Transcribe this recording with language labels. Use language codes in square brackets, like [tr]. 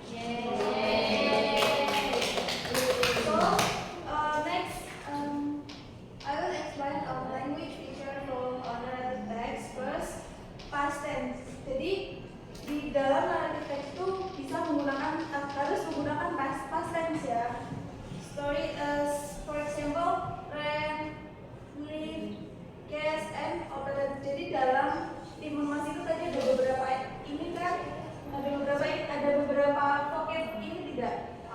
[en] So next, I will explain our language feature from narrative text. First, past tense. [id] Jadi di dalam narrative text itu bisa menggunakan harus menggunakan past tense ya. [en] Story for example, ran, live, guess, and operate. [id] Jadi dalam Timur Mas itu tadi ada beberapa ini kan, ada beberapa vocab ini tidak?